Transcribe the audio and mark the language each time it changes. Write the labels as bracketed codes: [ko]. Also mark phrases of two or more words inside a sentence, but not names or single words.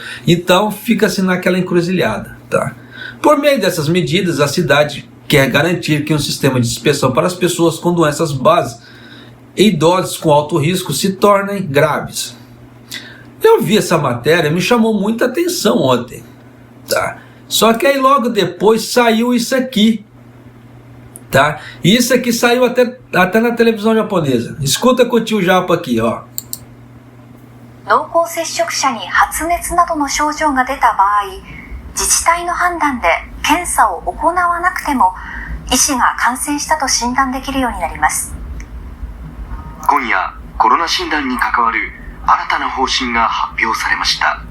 [pt] Então fica-se naquela encruzilhada, tá? Por meio dessas medidas, a cidade quer garantir que um sistema de inspeção para as pessoas com doenças básicas e idosos com alto risco se tornem graves. Eu vi essa matéria, me chamou muita atenção ontem, tá? Só que aí logo depois saiu isso aqui, tá? E isso aqui saiu até na televisão japonesa. Escuta com o tio Japa aqui, ó. [ja] 濃厚接触者に発熱などの症状が出た場合、自治体の判断で検査を行わなくても医師が感染したと診断できるようになります。今夜、コロナ診断に関わる新たな方針が発表されました。